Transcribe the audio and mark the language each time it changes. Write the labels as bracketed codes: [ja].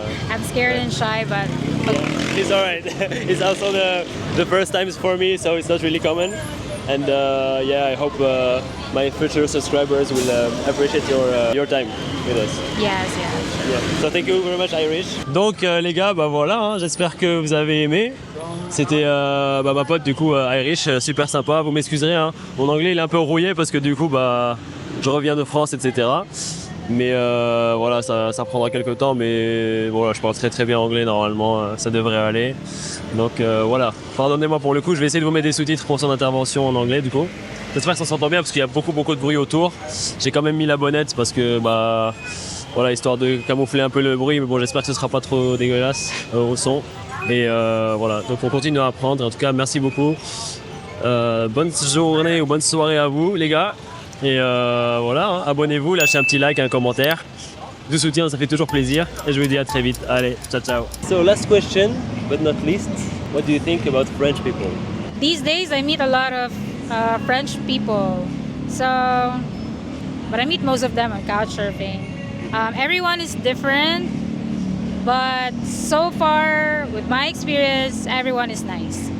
[en] I'm scared and shy, but it's alright. It's also the first times for me, so it's not really common. And yeah, I hope my future subscribers will appreciate your time with us. yes. Yeah. So thank you very much, Irish. [fr] Donc les gars, bah voilà, hein, j'espère que vous avez aimé. C'était ma pote du coup Irish, super sympa. Vous m'excuserez, hein. Mon anglais il est un peu rouillé parce que du coup bah je reviens de France, etc. Mais voilà, ça prendra quelques temps, mais voilà, je parle très très bien anglais normalement, ça devrait aller. Donc voilà, pardonnez-moi pour le coup, je vais essayer de vous mettre des sous-titres pour son intervention en anglais du coup. J'espère que ça s'entend bien parce qu'il y a beaucoup de bruit autour. J'ai quand même mis la bonnette parce que bah voilà, histoire de camoufler un peu le bruit, mais bon, j'espère que ce sera pas trop dégueulasse au son. Et voilà, donc on continue à apprendre. En tout cas, merci beaucoup. Bonne journée ou bonne soirée à vous les gars. Et voilà, hein, abonnez-vous, lâchez un petit like, un commentaire. Du soutien, ça fait toujours plaisir. Et je vous dis à très vite. Allez, ciao ciao. [en] So last question, but not least, what do you think about French people? These days I meet a lot of French people. So, but I meet most of them on couchsurfing. Everyone is different, but so far, with my experience, everyone is nice.